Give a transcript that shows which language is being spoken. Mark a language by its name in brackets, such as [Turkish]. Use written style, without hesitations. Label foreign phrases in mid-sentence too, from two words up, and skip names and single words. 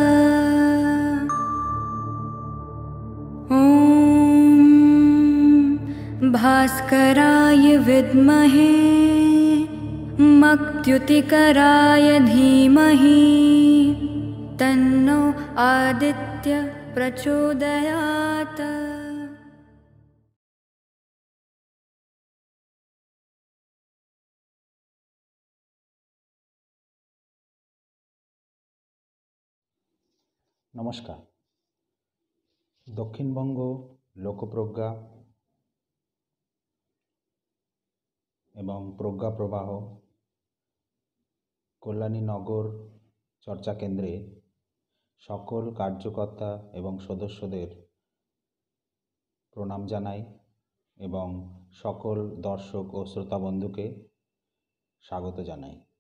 [Sanskrit] ॐ भास्कराय विद्महे मक्त्युतिकराय धीमहि तन्नो आदित्य प्रचोदयात्। [Bangla] নমস্কার। দক্ষিণবঙ্গ লোকপ্রজ্ঞা এবং প্রজ্ঞা প্রবাহ কল্যাণী নগর চর্চা কেন্দ্রে সকল কার্যকর্তা এবং সদস্যদের প্রণাম জানাই এবং সকল দর্শক ও শ্রোতা বন্ধুকে স্বাগত জানাই।